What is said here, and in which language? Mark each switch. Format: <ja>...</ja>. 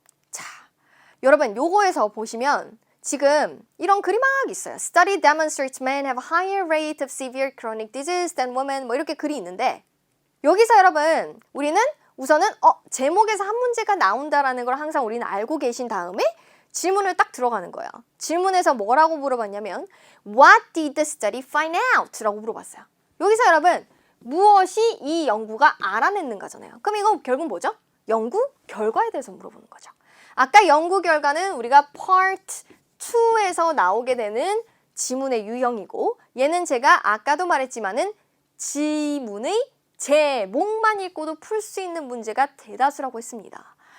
<ko>자, 여러분 요거에서 보시면 지금 이런 글이 막 있어요.</ko> <en>Study demonstrates men have a higher rate of severe chronic disease than women</en> <ko>뭐 이렇게 글이 있는데 여기서 여러분 우리는 우선은 제목에서 한 문제가 나온다라는 걸 항상 우리는 알고 계신 다음에 질문을 딱 들어가는 거예요. 질문에서 뭐라고 물어봤냐면</ko> <en>What did the study find out?</en> <ko>라고 물어봤어요. 여기서 여러분 무엇이 이 연구가 알아냈는가잖아요. 그럼 이거 결국 뭐죠? 연구 결과에 대해서 물어보는 거죠. 아까 연구 결과는 우리가 Part 2에서 나오게 되는 지문의 유형이고 얘는 제가 아까도 말했지만은 지문의 제목만 읽고도 풀 수 있는 문제가 대다수라고 했습니다.</ko>